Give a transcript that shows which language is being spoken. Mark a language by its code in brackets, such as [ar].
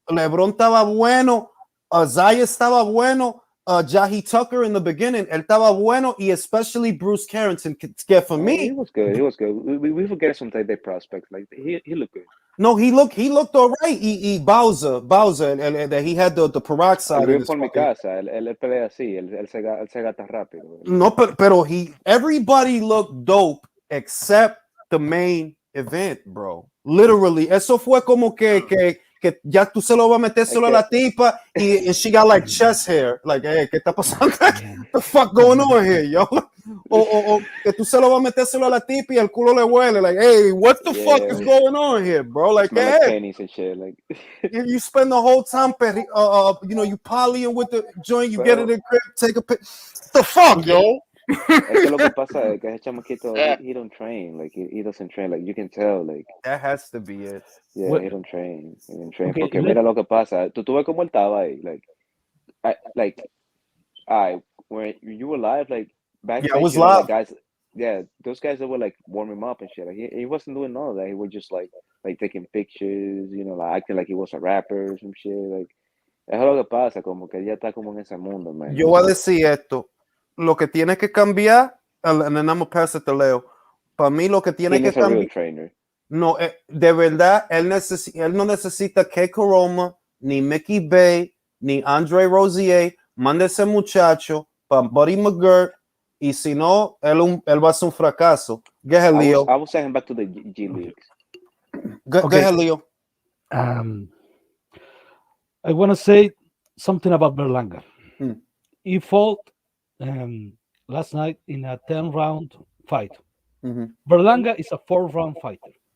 [es] LeBron estaba bueno, Zaya estaba bueno, Jahi Tucker [en] in the beginning, [es] él estaba bueno, y especially Bruce Carrington, que for me, [en] he was good. We forget sometimes their prospects. Like, he looked good. No, he looked all right. Y Bowser, that he had the peroxide. [es] Él por mi casa, él pelea así, él se gata rápido. [en] No, pero everybody looked dope except the main event, bro. [es] Literally, eso fue como que ya tú se lo vas a meter solo a la tipa [en] and she got like chest hair. [es] Like, hey, ¿qué está pasando? [en] What the fuck going on here, yo? [es] O que tú se lo vas a meter solo a la tipa y el culo le huele. [en] Like, hey, what the fuck is going on here, bro? Like, hey, and shit. Like, you spend the whole time, you polying with the joint, you get it in crib, take a pic. The fuck, yo? [es] Es que lo que pasa es que ese chamaquito, [en] he don't train. Like, he doesn't train. Like, you can tell. Like, that has to be it. Yeah, he don't train. [es] Okay, porque mira lo que pasa. Tú ves cómo él estaba ahí. [en] When you were live, like, back I was live. Guys, those guys that were like warming him up and shit. Like, he wasn't doing all of that. He was just like taking pictures, like acting like he was a rapper or some shit. Like, [es] Es lo que pasa, como que ella está como en ese mundo, man. Yo voy a decir esto. Lo que tiene que cambiar, [en] and then I'm gonna pass it to Leo. [es] Para mí lo que tiene ¿Quién que es el real cambiar, [en] trainer? [es] no, de verdad, él no necesita Keiko Roma, ni Mickey Bay, ni Andre Rosier. Manda ese muchacho para Buddy McGirt, y si no, él va a ser un fracaso. [en] Go ahead, Leo. I will send him back to the G Leagues. Go ahead, Leo. I want to say something about Berlanga. Hmm. He fought last night in a 10-round fight. Mm-hmm. Berlanga is a 4-round fighter.